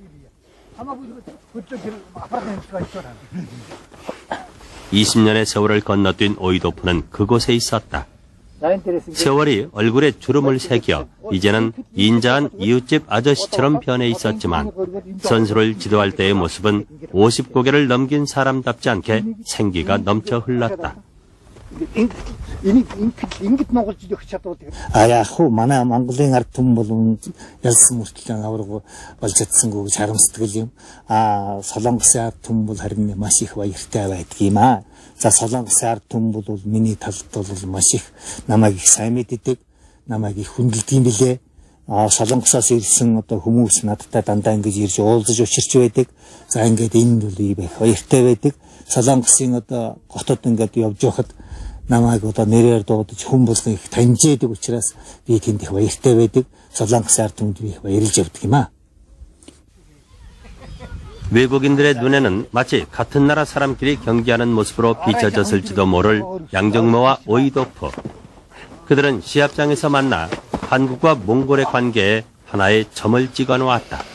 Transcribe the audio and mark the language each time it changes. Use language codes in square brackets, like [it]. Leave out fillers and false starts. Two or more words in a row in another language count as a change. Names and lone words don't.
[ko] 20년의 세월을 건너뛴 오이도프는 그곳에 있었다. 세월이 얼굴에 주름을 새겨 이제는 인자한 이웃집 아저씨처럼 변해 있었지만 선수를 지도할 때의 모습은 50고개를 넘긴 사람답지 않게 생기가 넘쳐 흘렀다. [mn] Яг хуу манай Монголын ард түмэн бол ялсан мөртлөө аврагу болж чадсангүй чарам сэтгэл юм. Солонгосын ард түмэн бол харин маш их баяртай байдаг юм аа. За Солонгосын ард түмэн бол миний талд бол маш их намайг их сайн мэддэг, намайг их хүндэлдэг юм билээ. Солонгосоос ирсэн хүмүүс надтай дандаа ингэж ирж уулзаж учирч байдаг. За ингээд энэ бол их баяртай байдаг. Солонгосын хотод ингээд явж байхад намайг нэрээр дуудаж хүн болгон их таньжээдэг учраас би тэнд их баяртай байдаг. Солонгосын ард түмэнд би их баярлж явдаг юм аа. [ko] 외국인들의 눈에는 마치 같은 나라 사람끼리 경기하는 모습으로 비춰졌을지도 모를 양정모와 오이도프. 그들은 시합장에서 만나 한국과 몽골의 관계에 하나의 점을 찍어 놓았다.